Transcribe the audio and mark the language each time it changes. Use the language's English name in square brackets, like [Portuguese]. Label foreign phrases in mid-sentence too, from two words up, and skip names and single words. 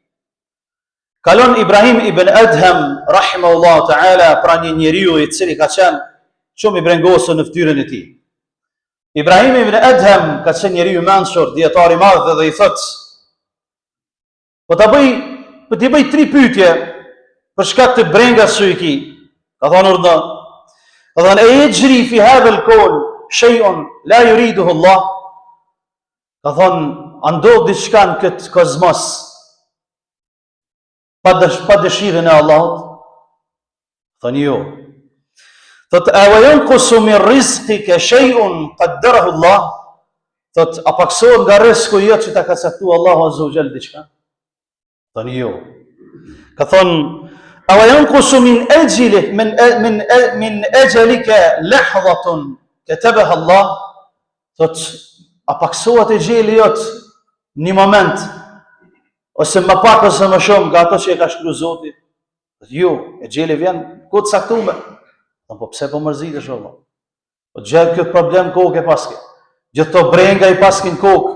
[Albanian] Kalon Ibrahim ibn Adham [Arabic] rahimahullah ta'ala [Albanian] pra një njeriu i cili ka qenë shumë i brengosur në fytyrën e tij. Ibrahim ibn Adham ka qenë njeriu i mençur, dietar i madh, dhe i thot: Po t'i bëj 3 pyetje për shkak të brengas që i ki. Ka thonë urdhë. Ka thonë: [Arabic] "أيجري في هذا الكون شيء لا يريده الله?" [Albanian] Ka thonë: "A ndodh diçka në këtë kozmos pa dëshirën e Allahut?" Thonë: "Jo." Thot: [Arabic] "أوينقص من رزقك شيء قدره الله?" [Albanian] Thot: "A paksohet nga rreziku jot që ta ka caktuar Allahu [Arabic] azza wa jall [Albanian] diçka?" Thonë: "Jo." Ka thonë: [Arabic] "أوينقص من أجلك من أجلك لحظة كتبها الله?" [Albanian] Thot: "A paksohet e gjeli jot një moment ose më pak ose më shumë nga ato që e ka shkruar Zoti?" Thot: "Jo, e gjeli vjen ku të caktuar." Po pse po mërzitesh valla? Po gjithë këtë problem kokë e paske. Gjithë to brenga i paskin kokë.